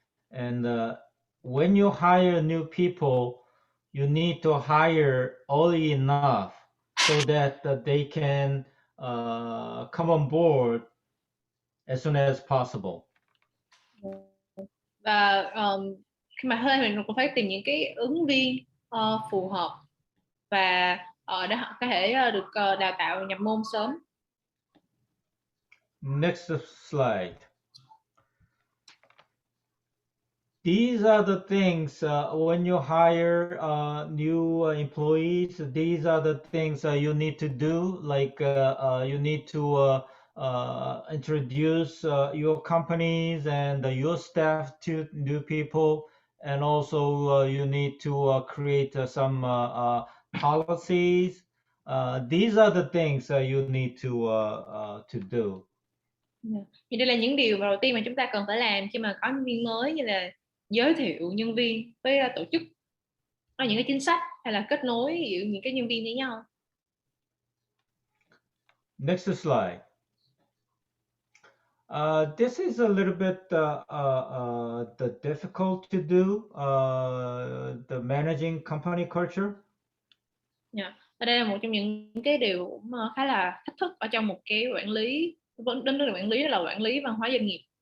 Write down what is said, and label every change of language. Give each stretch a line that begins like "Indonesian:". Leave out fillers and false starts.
English: And when you hire new people, you need to hire early enough so that they can come on board as soon as possible.
Vietnamese: Và khi mà thuê mình cũng phải tìm những cái ứng viên phù hợp và để họ có thể được đào tạo nhập môn sớm.
English: Next slide. These are the things when you hire new employees. These are the things you need to do. Like you need to introduce your companies and your staff to new people, and also you need to create some policies. These are the things you need to do.
Vietnamese: Thì đây là những điều mà đầu tiên mà chúng ta cần phải làm khi mà có nhân viên mới, như là giới thiệu nhân viên với tổ chức, có những cái chính sách hay là kết nối giữa những cái nhân viên với nhau.
English: Next slide. This is a little bit the difficult to do, the managing company culture. Yeah.
Vietnamese: Và đây là một trong những cái điều khá là thách thức ở trong một cái quản lý, đến từ quản lý, đó là quản lý văn hóa doanh nghiệp.